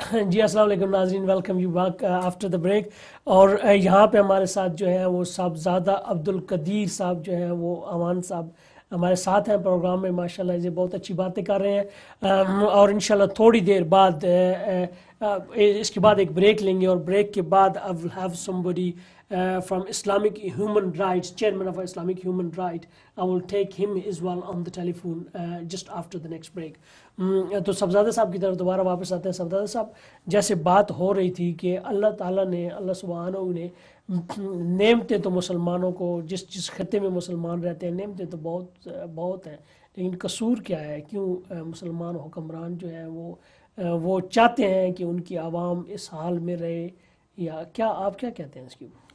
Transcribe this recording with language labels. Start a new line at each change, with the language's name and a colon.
Urdu: جی السلام علیکم ناظرین،
English: Welcome you back after the break.
Urdu: اور یہاں پہ ہمارے ساتھ جو ہے وہ صاحبزادہ عبدالقدیر صاحب جو ہیں وہ امان صاحب ہمارے ساتھ ہیں پروگرام میں. ماشاءاللہ یہ بہت اچھی باتیں کر رہے ہیں اور انشاءاللہ تھوڑی دیر بعد اس کے بعد ایک بریک لیں گے اور بریک کے بعد
English: I will have somebody from Islamic Human Rights,
Urdu: chairman of Islamic Human Rights.
English: I will take him as well on the telephone just after the next break.
Urdu: تو صاحبزادہ صاحب کی طرف دوبارہ واپس آتے ہیں. صاحبزادہ صاحب جیسے بات ہو رہی تھی کہ اللہ تعالیٰ نے، اللہ سبحانہ نے نعمتیں تو مسلمانوں کو جس خطے میں مسلمان رہتے ہیں نعمتیں تو بہت ہیں، لیکن قصور کیا ہے؟ کیوں مسلمان حکمران جو ہیں وہ چاہتے ہیں کہ ان کی عوام اس حال میں رہے؟ یا کیا آپ کیا کہتے ہیں اس کی؟